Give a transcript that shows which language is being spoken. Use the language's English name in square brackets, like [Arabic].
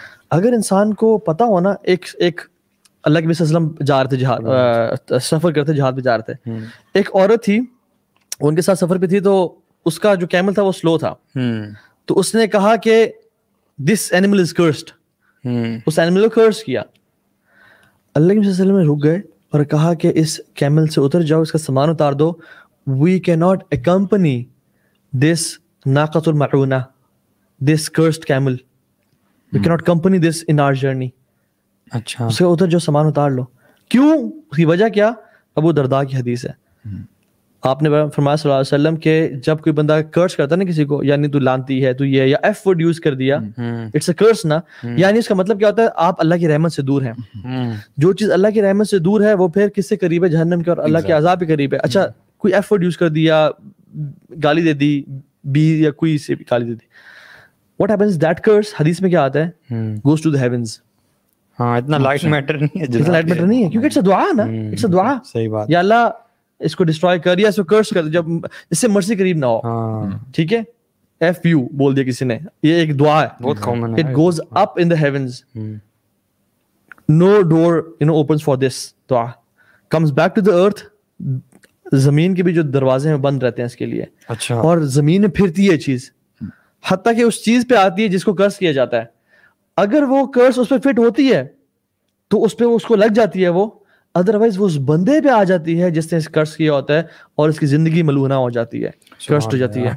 [Urdu] اگر انسان کو پتا ہو نا, ایک اللہ کے نبی صلی اللہ علیہ وسلم جا رہے تھے جہاد, سفر کرتے جہاد پہ جا رہے تھے, ایک عورت تھی ان کے ساتھ سفر پہ تھی, تو اس کا جو کیمل تھا وہ سلو تھا, تو اس نے کہا کہ [English] this animal is cursed, [Urdu] اس animal کو کرس کیا. اللہ کے نبی صلی اللہ علیہ وسلم رک گئے اور کہا کہ اس کیمل سے اتر جاؤ, اس کا سامان اتار دو. [English] We cannot accompany this [Arabic] ناقۃ المعونہ, [English] this cursed camel. We cannot accompany this in our journey. [Urdu] اچھا, اس سے اتر جو سامان اتار لو. کیوں؟ اس کی وجہ کیا؟ ابو درداء کی حدیث ہے. آپ نے فرمایا صلی اللہ علیہ وسلم کہ جب کوئی بندہ کرس کرتا ہے نا کسی کو, یعنی تو لانتی ہے, تو یہ یا ایف ورڈ یوز کر دیا, [English] it's a curse [Urdu] نا, یعنی اس کا مطلب کیا ہوتا ہے, آپ اللہ کی رحمت سے دور ہیں. جو چیز اللہ کی رحمت سے دور ہے وہ پھر کس سے قریب ہے, جہنم کے, اور اللہ کے عذاب کے قریب ہے. اچھا کوئی ایف ورڈ یوز کر دیا, گالی دے دی, بی یا کوئی سے بھی گالی دے دی, [English] what happens, that curse [Urdu] حدیث میں کیا آتا ہے, [English] goes to the heavens. [Urdu] ہاں, اتنا لائٹ میٹر نہیں ہے, اتنا لائٹ میٹر نہیں ہے, کیونکہ [English] it's a دعا [Urdu] نا, اٹس اے دعا. صحیح بات. یا اللہ اس کو ڈسٹروائے کر, یا اس کو کرس کر, جب اس سے مرضی قریب نہ ہو. ٹھیک ہے, ایف یو بول دیا کسی نے, یہ ایک دعا ہے, بہت کامن ہے. [English] it goes up in the heavens, no door opens for this دعا, comes back to the earth. [Urdu] زمین کے بھی جو دروازے ہیں بند رہتے ہیں اس کے لیے. اچھا, اور زمین میں پھرتی ہے چیز, حتیٰ کہ اس چیز پہ آتی ہے جس کو کرس کیا جاتا ہے. اگر وہ کرس اس پہ فٹ ہوتی ہے تو اس پہ اس کو لگ جاتی ہے وہ, ادروائز وہ اس بندے پہ آ جاتی ہے جس نے اس کرس کیا ہوتا ہے, اور اس کی زندگی ملونہ ہو جاتی ہے, کرسڈ ہو جاتی ہے.